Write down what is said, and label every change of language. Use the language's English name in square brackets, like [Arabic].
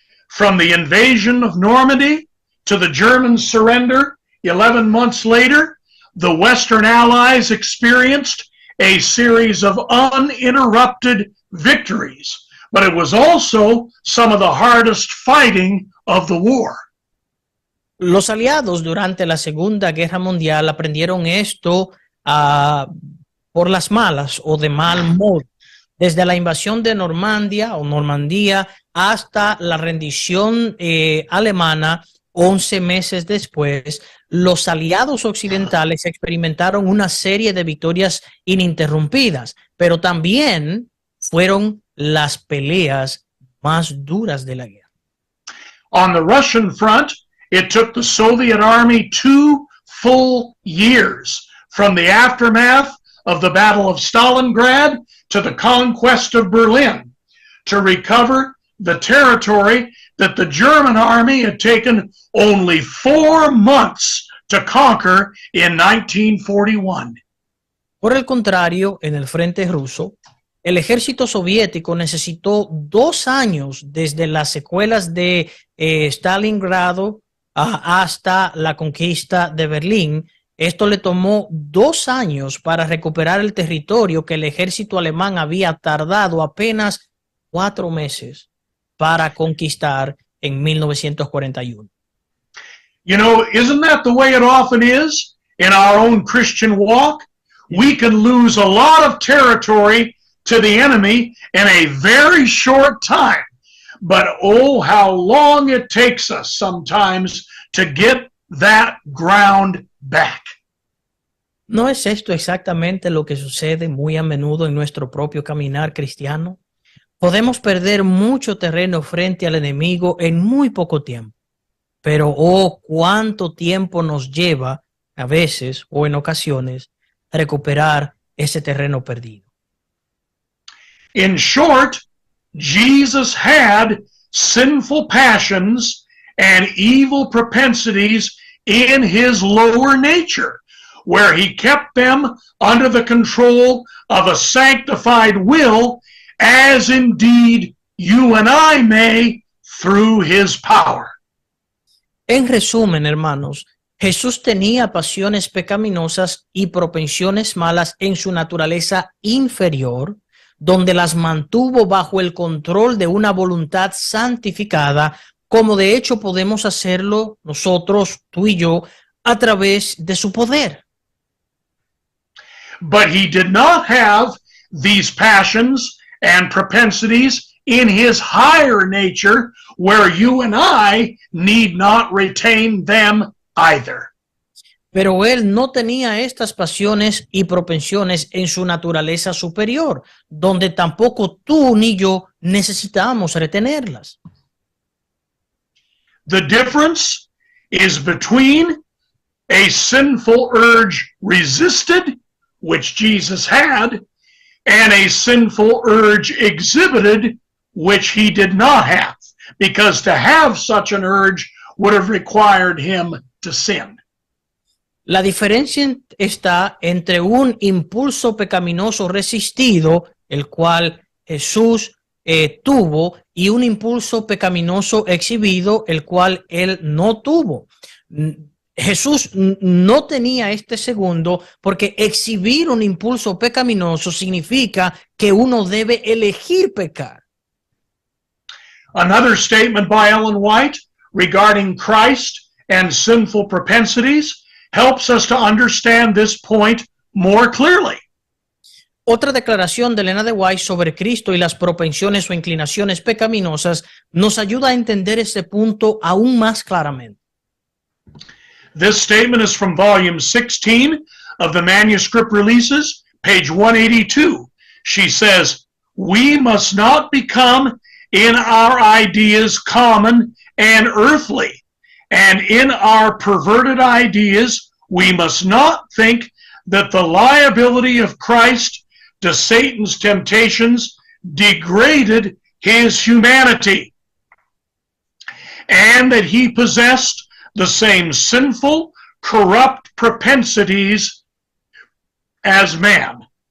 [English] From the invasion of Normandy to the German surrender 11 months later, the Western Allies experienced a series of uninterrupted victories, but it was also some of the hardest fighting of the war. [Spanish] Los aliados durante la Segunda Guerra Mundial aprendieron esto por las malas o de mal modo. Desde la invasión de Normandía hasta la rendición alemana 11 meses después, los aliados occidentales experimentaron una serie de victorias ininterrumpidas, pero también fueron las peleas más duras de la guerra. [English] On the Russian front, it took the Soviet Army 2 full years from the aftermath of the Battle of Stalingrad to the conquest of Berlin to recover the territory that the German army had taken only 4 months to conquer in 1941. [Spanish] Por el contrario, en el frente ruso, el ejército soviético necesitó 2 años desde las secuelas de Stalingrado hasta la conquista de Berlín. Esto le tomó 2 años para recuperar el territorio que el ejército alemán había tardado apenas 4 meses para conquistar en 1941. [English] You know, isn't that the way it often is in our own Christian walk? We can lose a lot of territory to the enemy in a very short time. But oh, how long it takes us sometimes to get that ground back. [Spanish] ¿No es esto exactamente lo que sucede muy a menudo en nuestro propio caminar cristiano? Podemos perder mucho terreno frente al enemigo en muy poco tiempo. Pero oh, cuánto tiempo nos lleva a veces o en ocasiones recuperar ese terreno perdido. [English] In short, Jesus had sinful passions and evil propensities in his lower nature, where he kept them under the control of a sanctified will, as indeed you and I may through his power. [Spanish] En resumen, hermanos, Jesús tenía pasiones pecaminosas y propensiones malas en su naturaleza inferior, donde las mantuvo bajo el control de una voluntad santificada, como de hecho podemos hacerlo nosotros, tú y yo, a través de su poder. [English] But he did not have these passions and propensities in his higher nature, where you and I need not retain them either. [Spanish] Pero él no tenía estas pasiones y propensiones en su naturaleza superior, donde tampoco tú ni yo necesitamos retenerlas. [English] The difference is between a sinful urge resisted, which Jesus had, and a sinful urge exhibited, which he did not have, because to have such an urge would have required him to sin. [Spanish] La diferencia está entre un impulso pecaminoso resistido, el cual Jesús tuvo, y un impulso pecaminoso exhibido, el cual él no tuvo. Jesús no tenía este segundo porque exhibir un impulso pecaminoso significa que uno debe elegir pecar. [English] Another statement by Ellen White regarding Christ and sinful propensities helps us to understand this point more clearly. [Spanish] Otra declaración de Elena de White sobre Cristo y las propensiones o inclinaciones pecaminosas nos ayuda a entender este punto aún más claramente. [English] This statement is from volume 16 of the manuscript releases, page 182. She says, "We must not become in our ideas common and earthly, and in our perverted ideas we must not think that the liability of Christ to Satan's temptations degraded his humanity, and that he possessed the same sinful, corrupt propensities as man."